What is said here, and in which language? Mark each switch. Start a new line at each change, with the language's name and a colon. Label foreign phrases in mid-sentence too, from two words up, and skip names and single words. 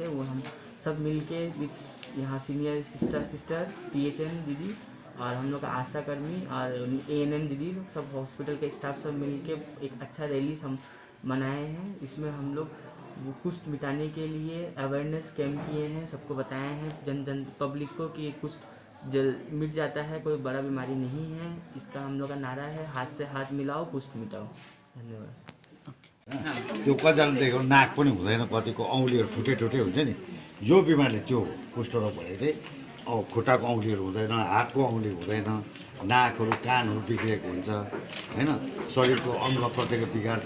Hindi: वो हम सब मिलके यहाँ
English: senior sister
Hindi: PHN दीदी और हम लोग का आशा कर्मी और ANM दीदी सब हॉस्पिटल के स्टाफ सब मिलके एक अच्छा रैली हम मनाए हैं। इसमें हम लोग कुष्ठ मिटाने के लिए
English: awareness camp
Hindi: किए हैं, सबको बताए हैं जन पब्लिक को कि कुष्ठ जल मिट जाता है, कोई बड़ा बीमारी नहीं है। इसका हम लोग का नारा है, हाथ से हाथ मिलाओ कुष्ठ मिटाओ। धन्यवाद।
Nepali: त्यो कतिजना देखेको नाक पनि हुँदैन, कतिको औँलीहरू ठुटे ठुटे हुन्छ नि, यो बिमारले त्यो कुष्ठरोग भने चाहिँ खुट्टाको औँलीहरू हुँदैन, हातको औँली हुँदैन, नाकहरू कानहरू बिग्रेको हुन्छ होइन, शरीरको अङ्ग प्रत्यङ्ग बिगार्छ।